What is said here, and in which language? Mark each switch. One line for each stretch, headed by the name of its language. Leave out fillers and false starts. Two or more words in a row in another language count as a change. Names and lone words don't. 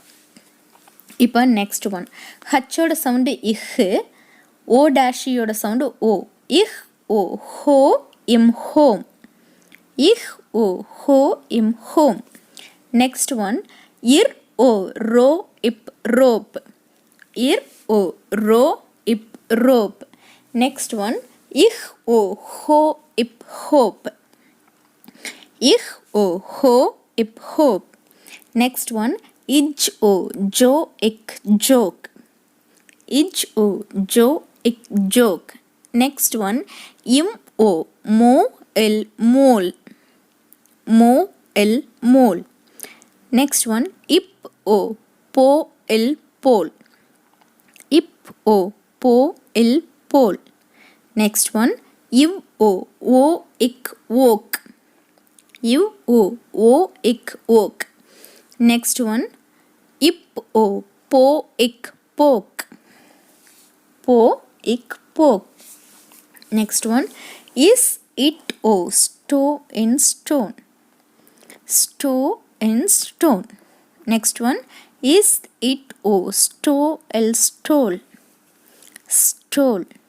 Tamil: இப்போ
English: next one,
Tamil: ஹச்சோட சவுண்டு இஹ், ஓ டேஷியோட சவுண்டு ஓ.
English: ih o ho im home, ih o ho im home. next one, ir o ro ip rope, ir o ro ip rope. Next one, ich o ho ip hope, ich o ho ip hope. Next one, ij o jo ik joke, ij o jo ik joke. Next one, im o mo el mole, mo el mole. Next one, ip o po el pole, ip o po il pol. Next one, iv o ik woke, iv o ik woke. Next one, ip o po ik poke, po ik poke. Next one, is it o sto in stone, sto in stone. Next one, is it o sto el stole, stole.